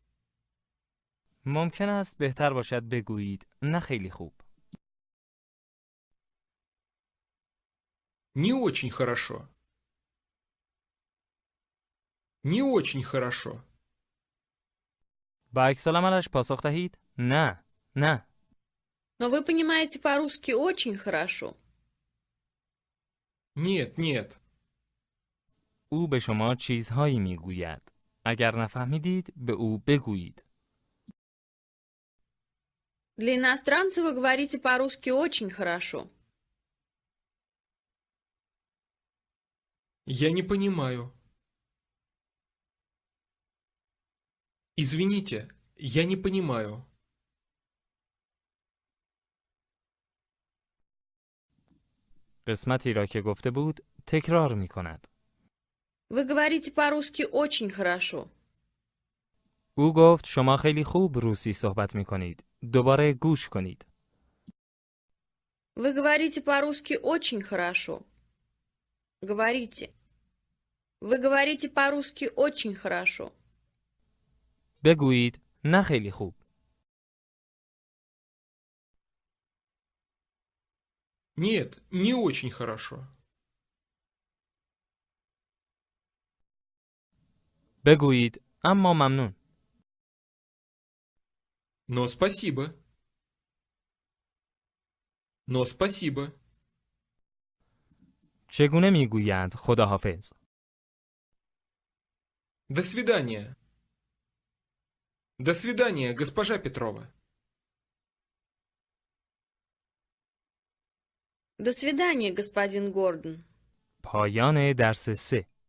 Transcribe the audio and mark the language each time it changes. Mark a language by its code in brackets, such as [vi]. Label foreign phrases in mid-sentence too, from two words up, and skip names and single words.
[fa] ممکن است بهتر باشد بگویید نه خیلی خوب. [ru] Не очень хорошо. Не очень хорошо. [fa] با عکس العملش پاسخ دهید نه، نه. [ru] Но вы понимаете по-русски очень хорошо. Нет, нет. [fa] او به شما چیزهایی میگوید. اگر نفهمیدید به او بگویید. [ru] Для иностранца вы говорите по-русски очень хорошо. Я не понимаю. Извините, я не понимаю. [fa] قسمتی را که گفته بود تکرار می کند. [ru] Вы говорите по-русски очень хорошо. [fa] او گفت شما خیلی خوب روسی صحبت می کنید. دوباره گوش کنید. [ru] Вы говорите по-русски очень хорошо. Говорите. Вы говорите по-русски очень хорошо. [fa] بگویید نه خیلی خوب. [ru] Нет, не очень хорошо. [fa] بگویید اما ممنون. [ru] Но спасибо. Но спасибо. [fa] چگونه میگویند خداحافظ؟ [ru] До свидания. До свидания, госпожа Петрова. До свидания, господин Гордон. [fa] پایان درس 3.